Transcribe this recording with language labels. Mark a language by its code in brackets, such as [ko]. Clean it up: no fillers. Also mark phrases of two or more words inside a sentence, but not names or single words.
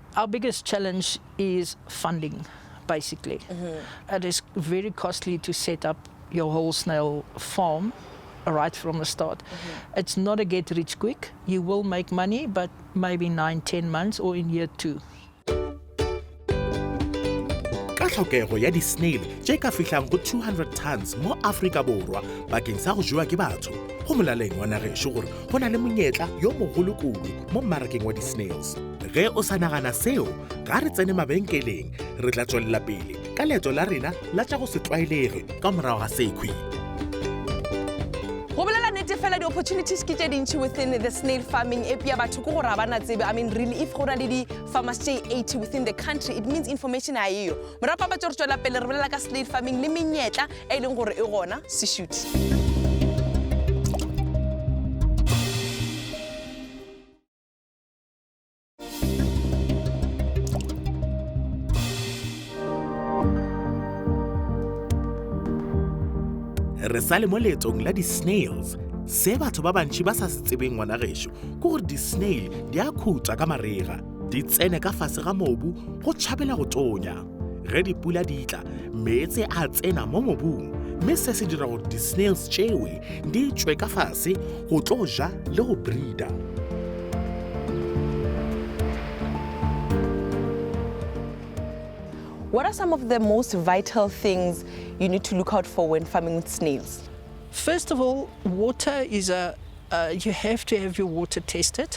[en] Our biggest challenge is funding, basically. It is very costly to set up your whole snail farm right from the start. It's not a get rich quick. You will make money, but maybe 9-10 months or in year 2. [nso] Ka tlhokego ya di-snail tše ka fihlang go 200 tons mo Afrika Borwa bakeng sa go jewa ke batho, go molaleng wa nagešo gore go na le monyetla yo mogolo kudu mo mmarakeng wa di-snails. Ge o sa nagana seo, ga re tsene mabenkeleng, re tla tswelela pele ka leeto la rena la tša go se tlwaelege ka morago ga sekhwi. Go bolela nnete fela di-opportunities ke tše dintši [en] within the snail farming. [nso] Epia batho ke gore ga bana tsebe. [en] I mean, really, if [nso] go na le di-farmers tše 80 [en] within the country, it means information [nso] a eyo. Morapa ba tšo re tšwela pele re bolela ka snail farming le menyetla e leng gore e gona seshuti. Re sa le mo leetong la di-snails, se batho ba bantši ba sa se tsebeng ngwana gešo ke gore di-snail di a khutsa ka marega, di tsene ka fase ga mobu go tšhabela go tonya. Ge dipula di tla, meetse a tsena mo mobung, mme se se dira gore di-snails tšewe di tšwe ka fase go tlo ja le go breeda. [en] What are some of the most vital things you need to look out for when farming with snails? First of all, water is you have to have your water tested.